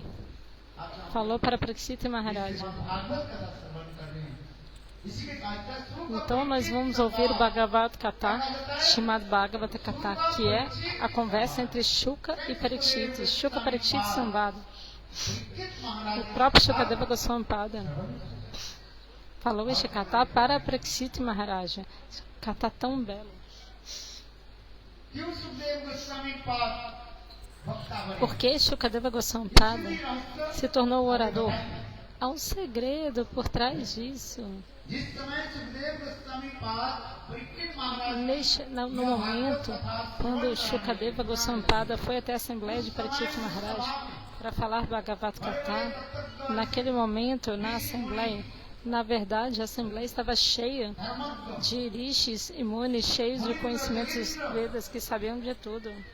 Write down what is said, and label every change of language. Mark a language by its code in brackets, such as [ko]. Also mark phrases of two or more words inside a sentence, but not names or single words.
[pt] Falou para Parikshit Maharaj. Então nós vamos ouvir o Bhagavad Gita, chamado Bhagavad Gita, que é a conversa entre Shuka e Parikshit. Shuka Parikshit Samvada. O próprio Shukadeva Goswami Pada. falou este kata para Parikshit Maharaja. Kata tão belo. [hi] क्यों सुखदेव गोस्वामी पाद वक्ता बने? [pt] Por que Shukadeva Goswami Pada se tornou o orador? Há um segredo por trás disso. [hi] जिस समय सुखदेव गोस्वामी पाद परीक्षित महाराज [pt] No momento, quando Shukadeva Goswami Pada foi até a Assembleia de Parikshit Maharaj para falar Bhagavad Gita, naquele momento, na Assembleia, na verdade, a Assembleia estava cheia de rishis e munis, cheios de conhecimentos dos Vedas, que sabiam de tudo.